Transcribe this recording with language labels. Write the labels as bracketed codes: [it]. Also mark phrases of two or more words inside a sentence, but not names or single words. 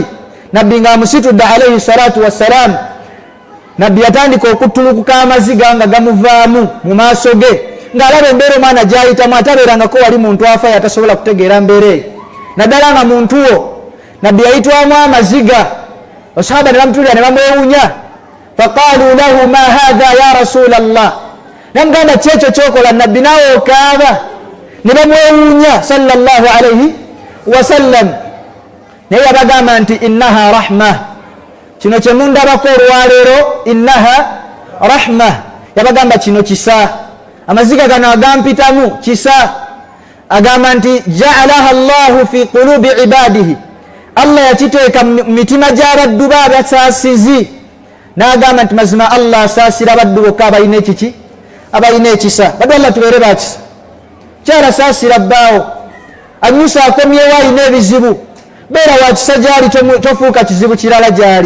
[lg] Nabbi ng'amusitudde [ar] عليه الصلاة والسلام, [lg] nabbi yatandika okuttulukuka amaziga nga gamuvaamu mu maaso ge, ng'alaba embeera omwana gy'ayitamu, atabeerangako wali muntu afa yatasobola kutegeera mbeera eyo. Naddala nga muntu wo nabbi yayitwamu amaziga, basahaba ne bamutulira ne bamwewunya. [ar] فقالوا له ما هذا يا رسول الله, [lg] namugamba kyekyo kyokola nabbi naawe okaaba. Ne bamwewunya [ar] صلى الله عليه وسلم. [lg] Naye yabagamba nti [ar] إنها رحمة, [lg] kino kye mundabako olwaleero, [ar] إنها رحمة. [lg] Yabagamba kino kisa, amaziga gano agampitamu kisa. Agamba nti [ar] جعلها الله في قلوب عباده, [lg] Allah yakiteeka mu mitima gy'abaddu be abasaasizi. N'agamba nti mazima Allah asaasira abaddu bokka abalina ekiki, abalina ekisa. Baddu Allah tubeere bakisa. Kyala saasira bbaawo, anyusa akomyewo alina ebizibu, beera wakisa gyali, tofuuka kizibu kirala gyali.